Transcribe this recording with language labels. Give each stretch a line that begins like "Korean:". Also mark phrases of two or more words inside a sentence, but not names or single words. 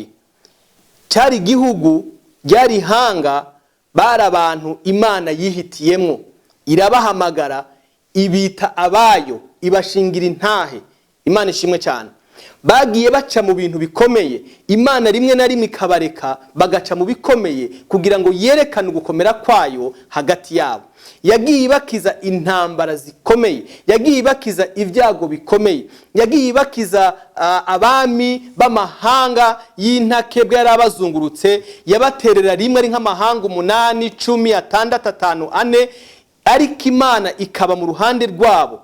Rundi: Cyari igihugu, ryari ihanga, bari abantu Imana yihitiyemwo, irabahamagara, ibita abayo, ibashingira intahe. Imana ishimwe cyane. Bagiye baca mu bintu bikomeye, Imana rimwe na rimwe ikabareka bagaca mu bikomeye kugira ngo yerekane ugukomera kwayo hagati yabo. Yagiye ibakiza intambara zikomeye, yagiye ibakiza ibyago bikomeye, yagiye ibakiza abami b'amahanga y'intakebwe yari abazungurutse, yabaterera rimwe ari nk'amahanga 8, 10, 6, 5, 4, ariko Imana ikaba mu ruhande rwabo.